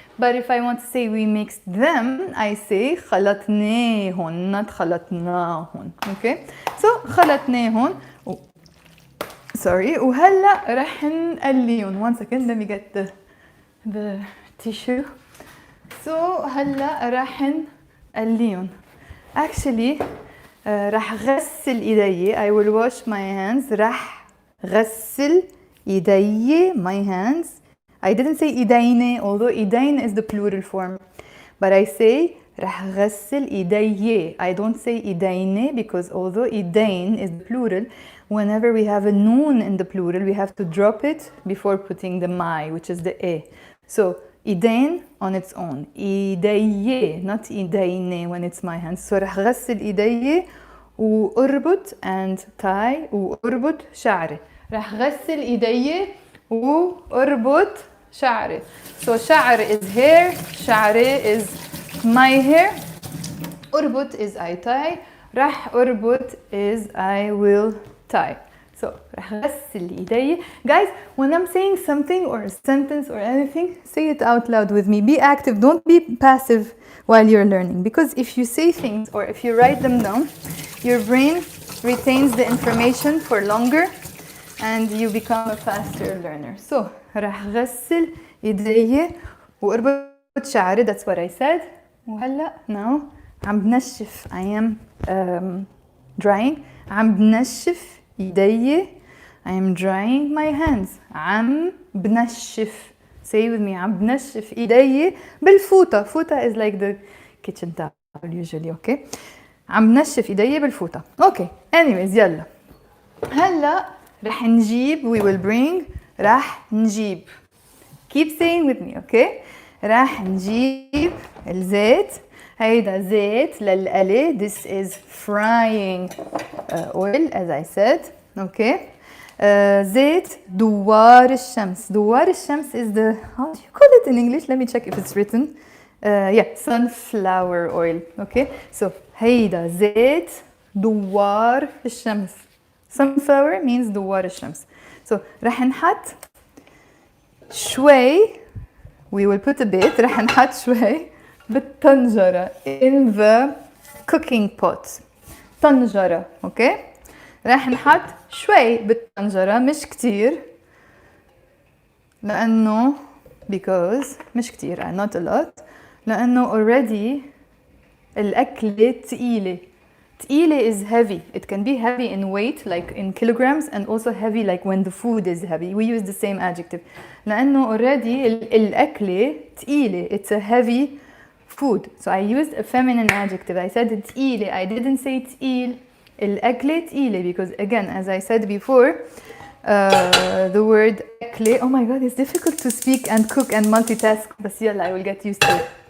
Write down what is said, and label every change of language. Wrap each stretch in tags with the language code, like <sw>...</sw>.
<en>But if I want to say we mixed them, I say خلطناهن, not خلطناهن. Okay? So خلطناهن. Sorry.</en> <ar>وهلا رح نقليهم.</ar> <en>1 second, let me get the tissue.</en> <ar>So هلا رح نقليهم. Actually, رح غسل ايدي.</ar> <en>I will wash my hands.</en> <ar>رح غسل ايدي,</ar> <en>my hands. I didn't say إيديني, although إيدين is the plural form. But I say رح غسل إيدي. I don't say إيديني because although إيدين is the plural, whenever we have a noon in the plural, we have to drop it before putting the my, which is the a. So إيدين on its own. إيدي, not إيديني when it's my hands.</en> <ar>So رح غسل إيدي وأربط and tie وأربط شعري. رح غسل إيدي وأربط شعري.</ar> <en>So شعر is hair, شعري is my hair. أربط is I tie. رح أربط is I will tie.</en> <ar>So رح غسل إيدي.</ar> <en>Guys, when I'm saying something or a sentence or anything, say it out loud with me. Be active, don't be passive while you're learning. Because if you say things or if you write them down, your brain retains the information for longer and you become a faster learner.</en> <ar>So رح غسل إيدي وأربط شعري.</ar> <en>That's what I said.</en> <ar>وهلا now عم بنشف.</ar> <en>I am drying.</en> <ar>عم بنشف إيدي.</ar> <en>I am drying my hands.</en> <ar>عم بنشف.</ar> <en>Say with me.</en> <ar>عم بنشف إيدي بالفوطة.</ar> <en>فوطة is like the kitchen towel usually, okay?</en> <ar>عم بنشف إيدي بالفوطة. Okay.</ar> <en>Anyways, يلا.</en> <ar>هلا رح نجيب.</ar> <en>We will bring.</en> <ar>رح نجيب.</ar> <en>Keep saying with me, okay?</en> <ar>رح نجيب الزيت. هيدا زيت للقلي.</ar> <en>This is frying oil as I said, okay?</en> <ar>زيت دوار الشمس.</ar> <en>دوار الشمس is the, how do you call it in English? Let me check if it's written. Yeah, sunflower oil, okay?</en> <ar>So هيدا زيت دوار الشمس.</ar> <en>Sunflower means دوار الشمس.</en> <ar>So رح نحط شوي.</ar> <en>We will put a bit.</en> <ar>رح نحط شوي بالطنجرة</ar> <en>in the cooking pot.</en> <ar>طنجرة, okay? رح نحط شوي بالطنجرة مش كتير لأنه because مش كتير</ar> <en>not a lot</en> <ar>لأنه already الأكلة تقيلة.</ar> <en>تقيلة is heavy. It can be heavy in weight like in kilograms and also heavy like when the food is heavy. We use the same adjective.</en> <ar>لأنه already الأكلة تقيلة.</ar> <en>It's a heavy food. So I used a feminine adjective. I said تقيلة. I didn't say تقيل.</en> <ar>الأكلة تقيلة</ar> <en>because again as I said before the word أكلة. Oh my god, it's difficult to speak and cook and multitask.</en> <ar>بس يلا</ar> <en>I will get used to it.</en>